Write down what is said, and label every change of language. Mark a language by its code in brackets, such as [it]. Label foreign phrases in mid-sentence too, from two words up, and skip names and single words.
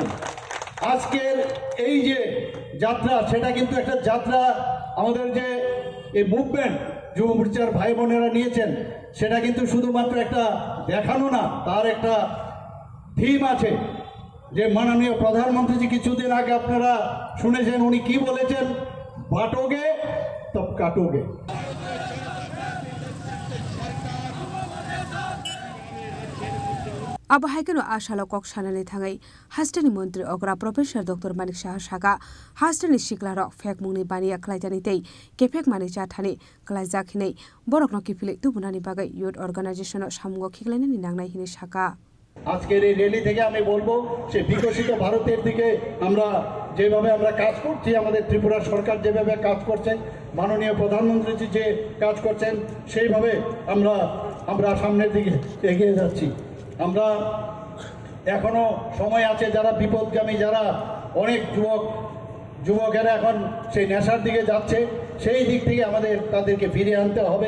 [bn] আজকের এই যে যাত্রা, সেটা কিন্তু একটা যাত্রা, আমাদের যে এই মুভমেন্ট যুব মোর্চার ভাই বোনেরা নিয়েছেন, সেটা কিন্তু শুধুমাত্র একটা দেখানো না, তার একটা থিম আছে। যে মাননীয় প্রধানমন্ত্রীজি কিছুদিন আগে আপনারা শুনেছেন, উনি কি বলেছেন, [hi] बटोगे तब कटोगे। [trp] आबहायकनो आशालो कक सानानै थाङै हास्टेनि मन्त्री अग्रा प्रोफेसर डक्टर मानिक शाह सागा हास्टेनि सिक्लार फेक मुंनि बानिया खलायजानि तै केफेक मानि जाथानि खलायजाखिनै बरकनो किफिले तुबुनानि बागै युथ अर्गानाइजेशन सामुगो खिगलायनानि नांनाय हिनि साका। [bn] আজকের এই র্যালি থেকে আমি বলবো, সে বিকশিত ভারতের দিকে আমরা যেভাবে আমরা কাজ করছি, আমাদের ত্রিপুরা সরকার যেভাবে কাজ করছে, মাননীয় প্রধানমন্ত্রী যে কাজ করছেন, সেইভাবে আমরা সামনের দিকে এগিয়ে যাচ্ছি। আমরা এখনো সময় আছে, যারা বিপদগামী, যারা অনেক যুবকেরা এখন সেই নেশার দিকে যাচ্ছে, সেই দিক থেকে আমাদের তাদেরকে ফিরিয়ে আনতে হবে।